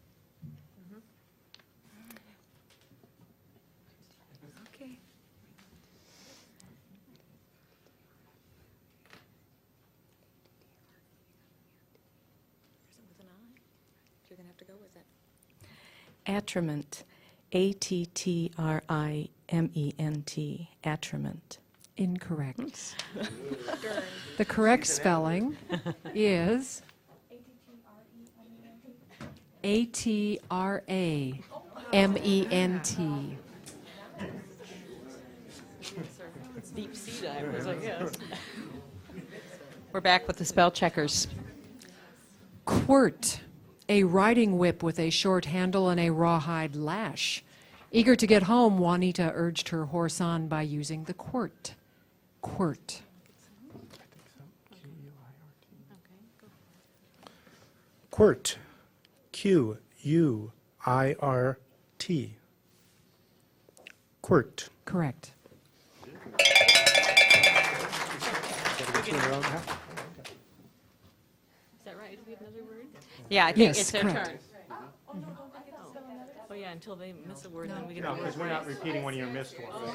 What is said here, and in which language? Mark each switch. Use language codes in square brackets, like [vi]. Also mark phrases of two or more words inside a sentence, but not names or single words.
[en] Okay. With an I? You're going to have to go with it. Attriment. A-T-T-R-I-M-E-N-T. Attriment. Incorrect. The correct spelling is A-T-R-A-M-E-N-T. It's deep sea divers, I guess. We're back with the spell checkers. Quirt, a riding whip with a short handle and a rawhide lash. Eager to get home, Juanita urged her horse on by using the quirt. Quirt. Quirt. Q-U-I-R-T. Quirt. Correct. Is that right? Do we have another word? Yeah, I think Yes, it's their correct. turn. Oh, yeah, until they miss a word, then we get No, a because word. we're not repeating one of your missed ones.